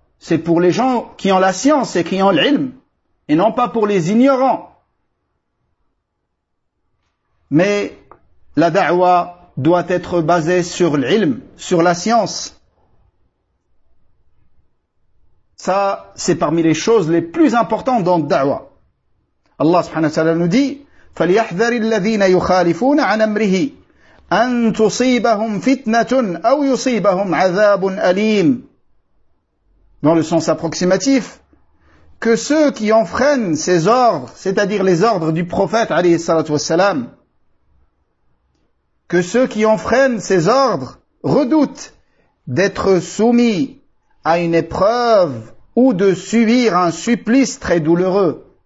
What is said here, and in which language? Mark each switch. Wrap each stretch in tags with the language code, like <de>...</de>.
<fr>C'est pour les gens qui ont la science et qui ont l'ilm, et non pas pour les ignorants. Mais la da'wa doit être basée sur l'ilm, sur la science. Ça, c'est parmi les choses les plus importantes dans la da'wa.</fr> <ar>Allah subhanahu wa ta'ala</ar> <fr>nous dit</fr> <ar>« فَلْيَحْذَرِ الَّذِينَ يُخَالِفُونَ عَنْ أَمْرِهِ » أن تصيبهم فتنة أو يصيبهم عذاب أليم.</ar> <fr>Dans le sens approximatif, que ceux qui enfreignent ces ordres, c'est-à-dire les ordres du prophète alayhi salatu wassalam, que ceux qui enfreignent ces ordres redoutent d'être soumis à une épreuve ou de subir un supplice très douloureux.</fr>